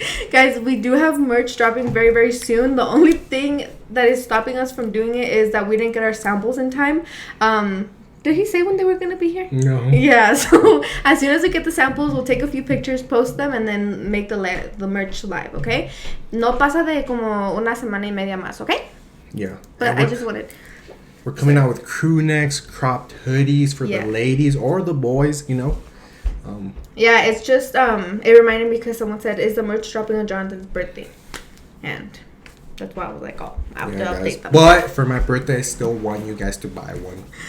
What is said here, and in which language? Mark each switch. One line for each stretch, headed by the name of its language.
English: Guys, we do have merch dropping very, very soon. The only thing that is stopping us from doing it is that we didn't get our samples in time. Did he say when they were gonna be here? No. Yeah, so as soon as we get the samples, we'll take a few pictures, post them, and then make the merch live, okay?
Spanish: No pasa de como una semana y media más, okay?
English: Yeah. But I just wanted... We're coming out with crew necks, cropped hoodies for the ladies or the boys, you know. Yeah, it's just it reminded me because someone said, "Is the merch dropping on Jonathan's birthday?" And that's why I was like, "Oh, I have to update them." But for my birthday, I still want you guys to buy one.